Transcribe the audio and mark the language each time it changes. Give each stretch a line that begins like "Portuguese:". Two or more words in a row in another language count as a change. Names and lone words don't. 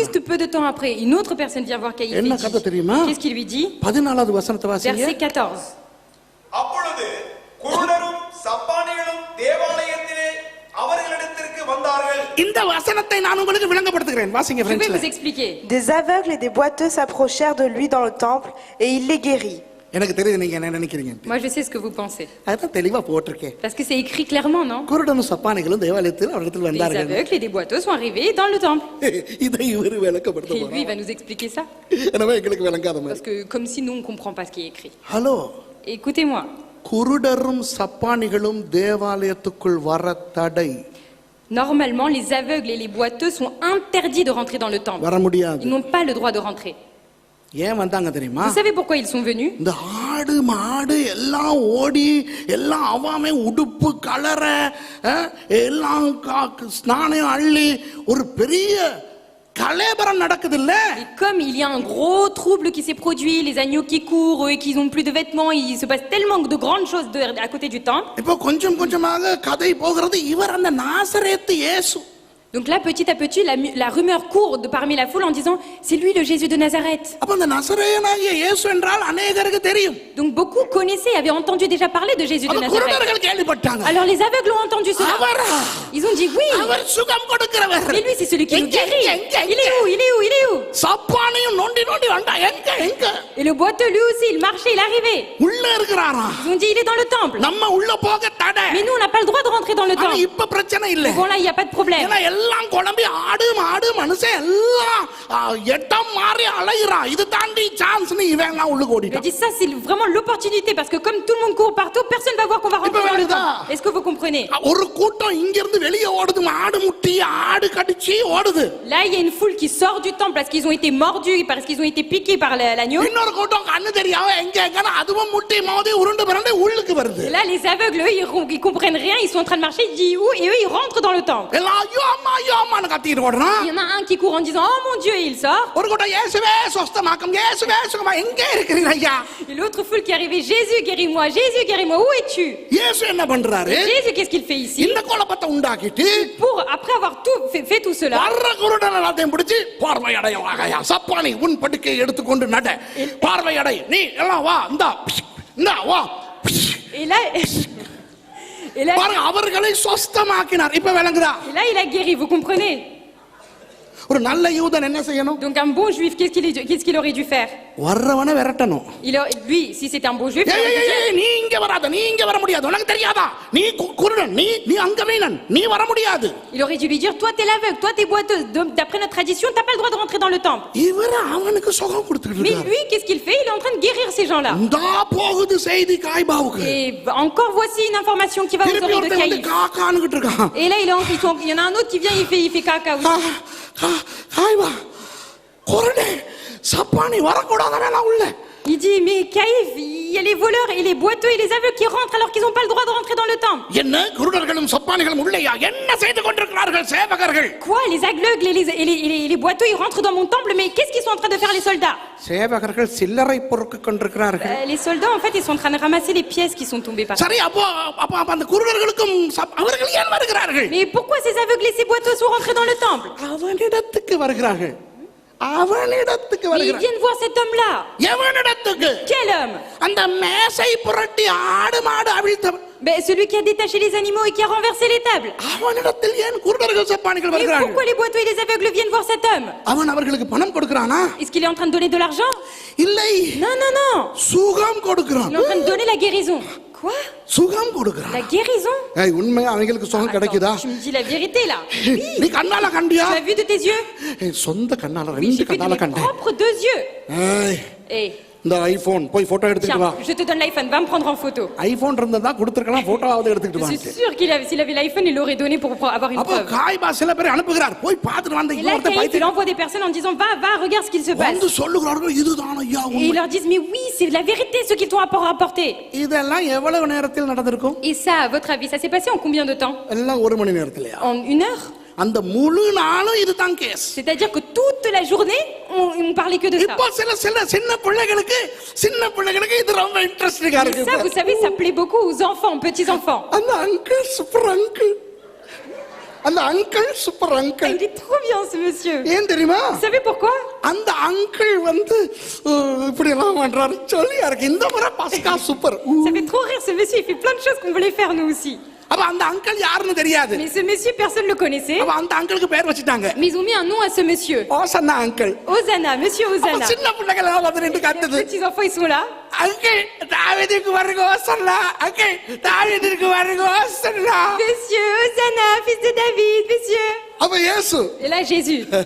French: Juste peu de temps après, une autre personne vient voir Caïf.
Tamil: என்ன கதை தெரியுமா?
French: Qu'est-ce qu'il lui dit?
Tamil: 14வது வசனத்தை வாசிங்க.
French: Verset 14.
Tamil: அப்பொழுது குருடரும் சப்பானிகளும் தேவாலயத்திலே அவர்களிடத்திற்கு வந்தார்கள். இந்த வசனத்தை நான் உங்களுக்கு விளங்கப்படுத்துகிறேன். வாசிங்க
French: Je vais फ्रेंड्स. vous expliquer. Des aveugles et des boiteux s'approchèrent de lui dans le temple et il les guérit.
Tamil: எனக்கு தெரியுது நீங்க என்ன நினைக்கிறீங்க.
French: Moi je sais ce que vous pensez.
Tamil: அதான் தெளிவா போட்டுருக்கேன்.
French: Parce que c'est écrit clairement, non?
Tamil: குருடனும் சப்பானிகளும் தேவாலயத்தில் அவரிடத்தில்
French: Les
Tamil: வந்தார்கள்.
French: aveugles et des boiteux sont arrivés dans le temple.
Tamil: இதை இவர் விளக்கப்படுத்த
French: Et lui il
Tamil: போறார்.
French: va nous expliquer ça.
Tamil: எனவே எங்களுக்கு விளங்காத மாதிரி.
French: Parce que comme si nous on comprend pas ce qui est écrit.
Tamil: ஹலோ.
French: Écoutez-moi.
Tamil: குருடரும் சப்பானிகளும் தேவாலயத்துக்குள் வர தடை.
French: Normalement les aveugles et les boiteux sont interdits de rentrer dans le temple.
Tamil: வர முடியாது.
French: Ils n'ont pas le droit de rentrer.
Tamil: ஏன் வந்தாங்க தெரியுமா?
French: Vous savez pourquoi ils sont venus?
Tamil: இந்த ஆடு மாடு எல்லாம் ஓடி எல்லாம் அவாமே உடுப்பு கலர எல்லாம் ஸ்நானம் அள்ளி ஒரு பெரிய கலேபரம் நடக்குது இல்ல,
French: Et comme il y a un gros trouble qui s'est produit, les agneaux qui courent et qui n'ont plus de vêtements, il se passe tellement de grandes choses à côté du temple.
Tamil: இப்போ கொஞ்சம் கொஞ்சமாக கதை போகிறது. இவர் அந்த நாசரேத்து இயேசு. Donc là, petit à petit, la rumeur court parmi la foule en disant c'est lui le Jésus de Nazareth. அப்ப அந்த நசரேயனாகிய இயேசு என்றால் அநேகருக்கு தெரியும்.
French: Donc beaucoup connaissaient, avaient entendu déjà parler de Jésus de
Tamil: அப்ப
French: Nazareth.
Tamil: குருடர்கள் கேள்விப்பட்டாங்க.
French: Alors les aveugles ont entendu cela.
Tamil: அவரா?
French: Ils ont dit oui.
Tamil: அவர் சுகம் கொடுக்கிறவர்.
French: Mais lui, c'est celui qui nous guérit. Il est où? Il est où? Il est où?
Tamil: சப்பானியும் நோண்டி நோண்டி வந்தா எங்க எங்க?
French: Et le boiteux, lui aussi, il marchait, il arrivait.
Tamil: உள்ள இருக்கிறாரா?
French: Ils ont dit il est dans le temple.
Tamil: நம்ம உள்ள போக தடை.
French: Mais nous, on n'a pas le droit de rentrer dans le
Tamil: ஆனா
French: temple.
Tamil: இப்ப பிரச்சனை இல்ல.
French: Bon là, il n'y a pas de problème.
Tamil: ஏன்னா எல்லாம் குழம்பி ஆடு மாடு மனுஷன் எல்லாம் எட்டம் மாறி அலையிறான். இது தாண்டி சான்ஸ்னு இவன் எல்லாம் உள்ள
French: Il a
Tamil: ஓடிட்டான்.
French: dit ça, c'est vraiment l'opportunité parce que comme tout le monde court partout, personne ne va voir qu'on va rentrer dans le temple. Est-ce que vous comprenez?
Tamil: ஒரு கூட்டம் இங்க இருந்து வெளியே ஓடுது. ஆடு முட்டி ஆடு கடிச்சு ஓடுது.
French: Là, il y a une foule qui sort du temple parce qu'ils ont été mordus, parce qu'ils ont été piqués par l'agneau.
Tamil: இன்னொரு கூட்டம் கண்ணு தெரியாம எங்க எங்கன்னா அதுவும் முட்டி மோதி உருண்டு பிறண்டு உள்ளுக்கு வருது.
French: Et là, les aveugles, eux, ils comprennent rien, ils sont en train de marcher, ils disent où? Et eux, ils rentrent dans le temple.
Tamil: எல்லாம் ஐயோ அம்மா ஐயோ அம்மான்னு கத்திட்டு ஓடுறான்.
French: Il y en a un qui court en disant oh mon Dieu, et il sort.
Tamil: ஒரு கூட்டம் இயேசுவே சொஸ்தமாக்கும் இயேசுவே சுகமா எங்க இருக்கிறீங்க ஐயா?
French: Et l'autre foule qui arrivait Jésus, guéris-moi, Jésus, guéris-moi, où es-tu?
Tamil: இயேசு என்ன பண்றாரு?
French: Et Jésus, qu'est-ce qu'il fait ici?
Tamil: இந்த குழப்பத்தை உண்டாக்கிட்டு
French: Après avoir fait tout cela,
Tamil: வர்ற குருடன் எல்லாத்தையும் பிடிச்சு பார்வை அடையவாகயா சப்பானி உன் படுக்கையை எடுத்துக்கொண்டு நட பார்வை அடை நீ எல்லாம் வா இந்தா வா.
French: et là,
Tamil: பாருங்க அவர்களை சொஸ்தமாக்கினார். இப்ப விளங்குதா?
French: et là, il a guéri, vous comprenez?
Tamil: ஒரு நல்ல யூதன் என்ன செய்யணும்?
French: Donc un bon juif, qu'est-ce qu'il aurait dû faire?
Tamil: வர்றவனை விரட்டணும்.
French: Lui, si c'était un bon juif, il aurait dû dire,
Tamil: நீ இங்க வராத, நீ இங்க வர முடியாது, உனக்கு தெரியாதா? நீ குருடன், நீ அங்கவீனன், நீ வர முடியாது.
French: il aurait dû lui dire toi t'es l'aveugle, toi t'es boiteuse, donc d'après notre tradition t'as pas le droit de rentrer dans le temple.
Tamil: இவர் அவனுக்கு சுகம் கொடுத்துட்டு
French: Mais
Tamil: இருக்காரு.
French: lui, qu'est-ce qu'il fait? Il est en train de guérir ces gens-là.
Tamil: இந்தா போகுது செய்தி காய்பாவுக்கு.
French: Et encore voici une information qui va aux
Tamil: திருப்பி
French: oreilles de
Tamil: ஒருத்தன் வந்து
French: Caïphe.
Tamil: காக்கானுகிட்டு இருக்கான்.
French: Et là, il y en a un autre qui vient, il fait caca aussi.
Tamil: காய்பா குருடே சப்பானி வரக்கூடாதானே நான் உள்ள.
French: Il dit mais Caïphe, il y a les voleurs et les boiteux et les aveugles qui rentrent alors qu'ils n'ont pas le droit de rentrer dans le temple.
Tamil: என்ன குருடர்களும் சப்பானிகளும் உள்ளேயா? என்ன செய்து கொண்டிருக்கிறார்கள் சேவகர்கள்?
French: Quoi, les aveugles et les boiteux ils rentrent dans mon temple, mais qu'est-ce qu'ils sont en train de faire les soldats?
Tamil: சேவகர்கள் சில்லறை பொறுக்கு கொண்டிருக்கிறார்கள்.
French: Les soldats en fait ils sont en train de ramasser les pièces qui sont tombées par terre.
Tamil: சரி அப்ப அந்த குருடர்களுக்கும் அவர்கள் ஏன் வருகிறார்கள்?
French: Mais pourquoi ces aveugles et ces boiteux sont rentrés dans le temple?
Tamil: அவனிடத்துக்கு வருகிறார்கள். அவனிடத்துக்கு
French: Mais ils
Tamil: வருகிறார்கள்.
French: viennent voir cet homme-là.
Tamil: எவனிடத்துக்கு?
French: Quel homme?
Tamil: அந்த மேசை புரட்டி ஆடு மாடு அவிழ்த்தவன்.
French: Ben, celui qui a détaché les animaux et qui a renversé les tables.
Tamil: அவனிடத்தில் ஏன் குருடர்கள் சப்பானிகள்
French: Mais
Tamil: வருகிறார்கள்?
French: pourquoi les boiteux et les aveugles viennent voir cet homme?
Tamil: அவன் அவர்களுக்கு பணம் கொடுக்கறானா?
French: Est-ce qu'il est en train de donner de l'argent?
Tamil: இல்லை,
French: Non, non, non.
Tamil: சுகம் கொடுக்கறான்.
French: Il est en train de donner la guérison. Quoi?
Tamil: சுகம் கொடுக்கறான்.
French: La guérison?
Tamil: ஏய் உண்மையா அவங்களுக்கு சுகம் கிடைக்குதா?
French: Tu me dis la vérité là.
Tamil: நீ கண்ணால கண்டியா?
French: Tu l'as vu de tes yeux?
Tamil: ஏய் சொந்த கண்ணால
French: Oui,
Tamil: ரெண்டு
French: j'ai vu de
Tamil: கண்ணால
French: mes
Tamil: கண்டேன்.
French: propres deux yeux.
Tamil: ஏய்
French: Hey,
Tamil: இந்த ஐபோன் போய் போட்டோ எடுத்துட்டு வா.
French: tiens, je te donne l'iPhone, va me prendre en photo.
Tamil: ஐபோன் இருந்தா கொடுத்திருக்கலாம், போட்டோவாவது எடுத்துட்டு
French: Je
Tamil: வா.
French: suis sûr s'il avait l'iPhone, il l'aurait donné pour avoir une
Tamil: அப்ப
French: preuve.
Tamil: காய்பா சில பேர் அனுப்புகிறார். போய் பார்த்துட்டு வந்த
French: Et là,
Tamil: இன்னொருத்த
French: Caïphe, il
Tamil: பைத்தியம்
French: envoie des personnes en disant va, regarde ce qu'il se passe.
Tamil: வந்து சொல்லுகிறார்கள் இதுதான் ஐயா
French: Et
Tamil: உண்மை.
French: ils leur disent mais oui, c'est la vérité ce qu'ils t'ont apporté.
Tamil: இதெல்லாம் எவ்வளவு நேரத்தில் நடந்திருக்கும்?
French: Et ça, à votre avis, ça s'est passé en combien de temps?
Tamil: எல்லாம் ஒரு மணி நேரத்திலயா?
French: En 1 heure?
Tamil: அந்த முழு நாளும் இதுதான் கேஸ்.
French: C'est-à-dire que toute la journée, on parlait que de ça.
Tamil: இப்போ சின்ன பிள்ளைகளுக்கு இது ரொம்ப இன்ட்ரஸ்டிங்கா
French: Et
Tamil: இருக்கு.
French: ça, vous savez, ça plaît beaucoup aux enfants, aux petits-enfants.
Tamil: அந்த அங்கிள்
English: super uncle.
Tamil: அந்த அங்கிள்
English: super uncle.
French: Il est trop bien ce monsieur.
Tamil: ஏன் தெரியுமா?
French: Vous savez pourquoi?
Tamil: அந்த அங்கிள் வந்து இப்படி எல்லாம் பண்றாரு சொல்லியா இருக்கு. இந்த முறை பஸ்கா சூப்பர்.
French: Ça fait trop rire ce monsieur, il fait plein de choses qu'on voulait faire nous aussi.
Tamil: அப்ப அந்த அங்கிள் யாருன்னு தெரியாது.
French: Mais ce monsieur, personne ne le connaissait.
Tamil: அப்ப அந்த அங்கிளுக்கு பேர் வச்சிட்டாங்க.
French: Mais ils ont mis un nom à ce monsieur.
Tamil: ஓசன்னா அங்கிள்.
French: Hosanna, monsieur Hosanna.
Tamil: சின்ன பிள்ளைகள் எல்லாம் வந்து நின்று
French: Les
Tamil: கத்துது.
French: petits-enfants, ils sont là.
Tamil: அங்கிள் தாவீதுக்கு வருக ஓசன்னா. அங்கிள் தாவீதுக்கு வருக ஓசன்னா.
French: Monsieur Hosanna, fils de David, monsieur.
Tamil: அப்ப இயேசு.
French: Et là, Jésus.